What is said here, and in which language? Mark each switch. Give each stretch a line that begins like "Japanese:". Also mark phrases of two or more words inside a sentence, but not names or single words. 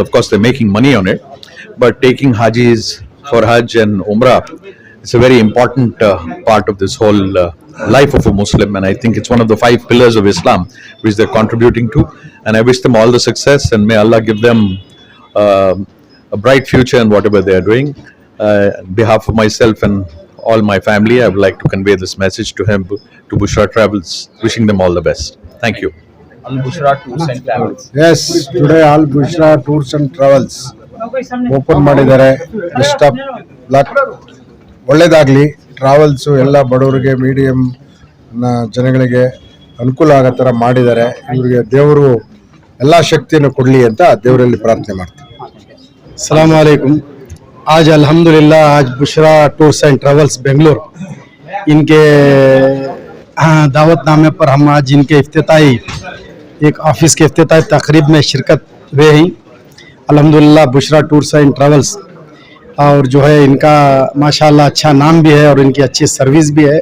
English: Of course they're making money on it, but taking hajis for hajj and umrah, it's a very important part of this whole life of a Muslim, and I think it's one of the 5 pillars of Islam which they're contributing to, and I wish them all the success, and may Allah give them a bright future in whatever they are doing. On behalf of myself and all my family. I would like to convey this message to him, to Bushra Travels, wishing them all the best. Thank you. Al Bushra Tours and Travels. Yes, today Al Bushra Tours and Travels
Kannada: ಓಪನ್ ಮಾಡಿದ್ದಾರೆ.
English: best of luck,
Kannada: ಒಳ್ಳೇದಾಗಲಿ. ಟ್ರಾವೆಲ್ಸು ಎಲ್ಲ ಬಡವರಿಗೆ, ಮೀಡಿಯಂ ಜನಗಳಿಗೆ ಅನುಕೂಲ ಆಗೋ ಥರ ಮಾಡಿದ್ದಾರೆ. ಇವರಿಗೆ ದೇವರು ಎಲ್ಲ ಶಕ್ತಿಯನ್ನು ಕೊಡಲಿ ಅಂತ ದೇವರಲ್ಲಿ ಪ್ರಾರ್ಥನೆ ಮಾಡ್ತೀನಿ.
Arabic: السلام عليكم.
Urdu: آج الحمدللہ آج بشریٰ ٹورز اینڈ ٹریولز بنگلور ان‌کے دعوت‌نامے پر ہم آج ان‌کے افتتاحی ایک آفس کے افتتاحی تقریب میں شرکت ہوئے ہیں. الحمدللہ بشریٰ ٹورز اینڈ ٹریولز اور جو ہے ان‌کا ماشاءاللہ اچھا نام بھی ہے اور ان‌کی اچھی سروس بھی ہے.